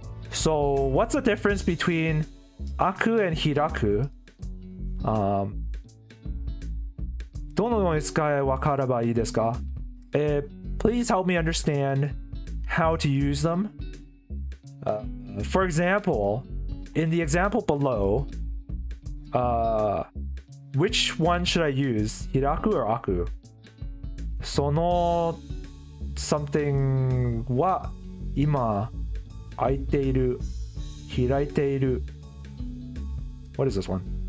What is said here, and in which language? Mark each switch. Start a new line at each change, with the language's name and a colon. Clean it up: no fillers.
English: So what's the difference between Aku and Hiraku?
Japanese: どのように使い分かればいいですか？
English: Please help me understand how to use them. For example, in the example below, which one should I use? Hiraku or Aku?
Japanese: その something は今開いている開いている
English: What is this one?